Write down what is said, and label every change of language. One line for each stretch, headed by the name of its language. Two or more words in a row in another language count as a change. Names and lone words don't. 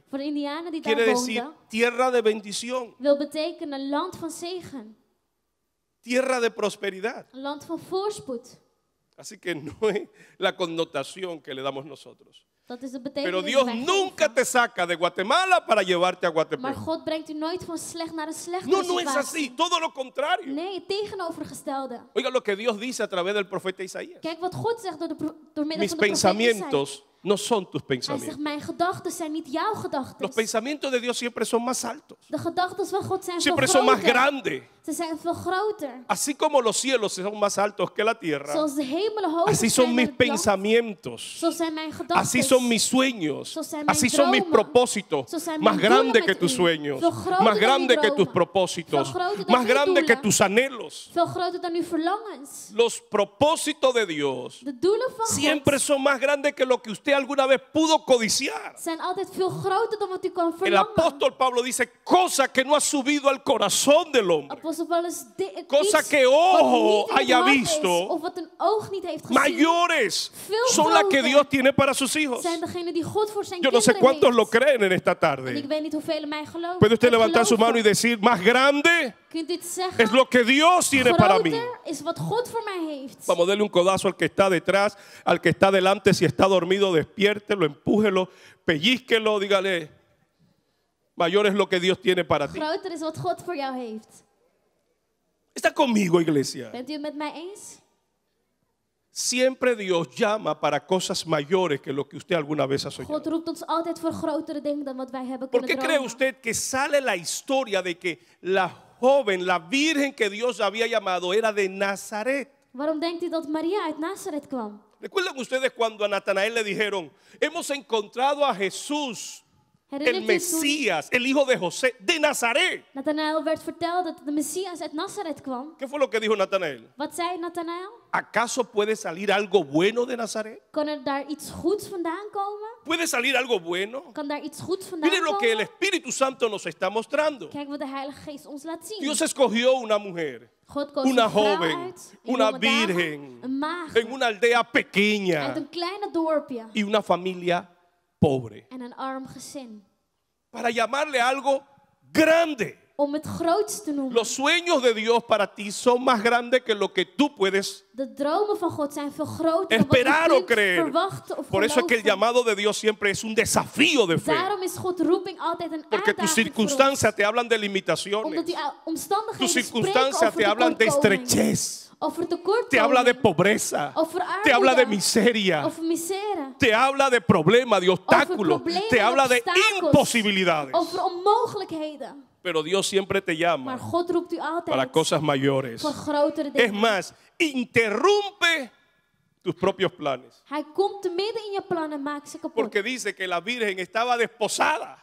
Dutch: voor de indianen die daar
Spanish: quiere decir
Dutch: woonden,
Spanish: tierra de bendición,
Dutch: wil betekenen land van zegen.
Spanish: tierra de prosperidad.
Dutch: Een land van voorspoed.
Spanish: Así que no es la connotación que le damos nosotros.
Dutch: Dat is de
Spanish: Pero
Dutch: betekenis
Spanish: Dios
Dutch: die wij
Spanish: nunca
Dutch: geven.
Spanish: te saca de Guatemala para llevarte a
Dutch: Maar
Spanish: Guatepeor.
Dutch: God brengt u nooit van slecht naar een slechte
Spanish: No, no es
Dutch: situatie.
Spanish: así, todo lo contrario.
Dutch: Nee, het tegenovergestelde.
Spanish: Oiga lo que Dios dice a través del profeta Isaías.
Dutch: Kijk wat God zegt door middel
Spanish: Mis
Dutch: van de profeet Isaïe.
Spanish: pensamientos no son tus
Dutch: Hij zegt,
Spanish: pensamientos.
Dutch: mijn gedachten zijn niet jouw
Spanish: Los
Dutch: gedachten.
Spanish: pensamientos de Dios siempre son más altos,
Dutch: De gedachten van God zijn veel
Spanish: siempre son más
Dutch: groter.
Spanish: grandes.
Dutch: Ze zijn veel groter.
Spanish: Así como los cielos son más altos que la tierra,
Dutch: Zoals de hemelen hoger
Spanish: así
Dutch: zijn
Spanish: son
Dutch: dan
Spanish: mis
Dutch: het land,
Spanish: pensamientos,
Dutch: zo zijn mijn gedachten.
Spanish: así son mis sueños,
Dutch: Zo zijn mijn
Spanish: así son mis
Dutch: dromen.
Spanish: propósitos,
Dutch: Zo zijn
Spanish: más
Dutch: mijn doelen
Spanish: grande
Dutch: met
Spanish: que tus
Dutch: u.
Spanish: sueños,
Dutch: Veel groter
Spanish: más
Dutch: dan
Spanish: grande
Dutch: uw
Spanish: que tus
Dutch: dromen.
Spanish: propósitos,
Dutch: Veel groter dan
Spanish: más
Dutch: uw
Spanish: grande que
Dutch: doelen.
Spanish: tus anhelos.
Dutch: Veel groter dan uw verlangens.
Spanish: Los propósitos de Dios
Dutch: De doelen van
Spanish: siempre
Dutch: God
Spanish: son más grandes que lo que usted alguna vez pudo codiciar.
Dutch: zijn altijd veel groter dan wat u kan
Spanish: El
Dutch: verlangen.
Spanish: apóstol Pablo dice, cosa que no ha subido al corazón del hombre.
Dutch: Apostel alsof wel eens
Spanish: Cosa
Dutch: iets
Spanish: que
Dutch: wat
Spanish: ojo
Dutch: niet in het
Spanish: haya
Dutch: hart is,
Spanish: visto,
Dutch: of wat een oog niet heeft gezien,
Spanish: mayores
Dutch: veel
Spanish: son las que
Dutch: groter
Spanish: Dios tiene para sus hijos.
Dutch: zijn degenen die God voor zijn
Spanish: Yo no sé
Dutch: kinderen
Spanish: cuántos lo
Dutch: heeft.
Spanish: creen en esta
Dutch: En ik
Spanish: tarde.
Dutch: weet niet hoeveel mij geloven.
Spanish: Puede usted levantar su mano y decir, más grande
Dutch: Kunt u het zeggen?
Spanish: es lo que Dios tiene para mí.
Dutch: Groter is wat God voor mij heeft.
Spanish: Vamos, darle un codazo al que está detrás, al que está delante. Si está dormido, despiértelo, empújelo, pellizquelo, dígale, mayor es lo que Dios tiene para ti.
Dutch: Groter is wat God voor jou heeft.
Spanish: ¿Está conmigo, iglesia?
Dutch: Bent u het met mij eens?
Spanish: Siempre Dios llama para cosas mayores que lo que usted alguna vez ha soñado.
Dutch: God roept ons altijd voor grotere dingen dan wat wij hebben
Spanish: ¿Por
Dutch: kunnen
Spanish: qué cree
Dutch: dromen.
Spanish: usted que sale la historia de que la joven, la virgen que Dios había llamado era de Nazaret?
Dutch: Waarom denkt u dat Maria uit Nazareth kwam?
Spanish: ¿Recuerdan ustedes cuando a Natanael le dijeron, hemos encontrado a Jesús, el
Dutch: Herinnert u toen
Spanish: Mesías, el hijo de José, de Nazaret?
Dutch: Nathanael werd verteld dat de Messias uit Nazareth kwam?
Spanish: ¿Qué fue lo que dijo Natanael?
Dutch: Wat zei Nathanael?
Spanish: ¿Acaso puede salir algo bueno de Nazaret?
Dutch: Kan er daar iets goeds vandaan komen?
Spanish: ¿Puede salir algo bueno?
Dutch: Kan daar iets goeds vandaan
Spanish: Miren lo que el
Dutch: komen?
Spanish: Espíritu Santo nos está mostrando.
Dutch: Kijk wat de Heilige Geest ons laat zien.
Spanish: Dios escogió una mujer,
Dutch: God koos
Spanish: una
Dutch: een vrouw
Spanish: joven,
Dutch: uit, een
Spanish: una
Dutch: jonge dame,
Spanish: virgen,
Dutch: een maagd,
Spanish: en una aldea
Dutch: uit
Spanish: pequeña
Dutch: een kleine dorpje
Spanish: y una familia pobre,
Dutch: en een arm gezin.
Spanish: para llamarle algo grande.
Dutch: Om het groots te noemen.
Spanish: Los sueños de Dios para ti son más grandes que lo que tú puedes
Dutch: De dromen van God zijn veel groter dan
Spanish: esperar
Dutch: wat
Spanish: o
Dutch: je kunt
Spanish: creer.
Dutch: verwachten of
Spanish: Por eso es que el
Dutch: geloven.
Spanish: llamado de Dios siempre es un desafío de fe.
Dutch: Daarom is God roeping altijd een
Spanish: Porque tus
Dutch: uitdaging voor ons.
Spanish: circunstancias te hablan de limitaciones.
Dutch: Omdat die omstandigheden
Spanish: Tus
Dutch: spreken
Spanish: circunstancias
Dutch: over
Spanish: te hablan de
Dutch: tekortkoming.
Spanish: estrechez.
Dutch: Over tekortkoming.
Spanish: Te habla de pobreza.
Dutch: Over
Spanish: Te habla de
Dutch: armoede.
Spanish: miseria.
Dutch: Over misère.
Spanish: Te habla de problemas, de obstáculos.
Dutch: problemen
Spanish: Te
Dutch: en
Spanish: habla de
Dutch: obstakels.
Spanish: imposibilidades.
Dutch: Over onmogelijkheden.
Spanish: Pero Dios siempre te
Dutch: Maar
Spanish: llama
Dutch: God roept u altijd
Spanish: para cosas mayores.
Dutch: voor grotere
Spanish: Es
Dutch: dingen.
Spanish: más, interrumpe tus propios planes.
Dutch: Hij komt te midden in je plannen en maakt ze kapot.
Spanish: Porque dice que la virgen estaba desposada.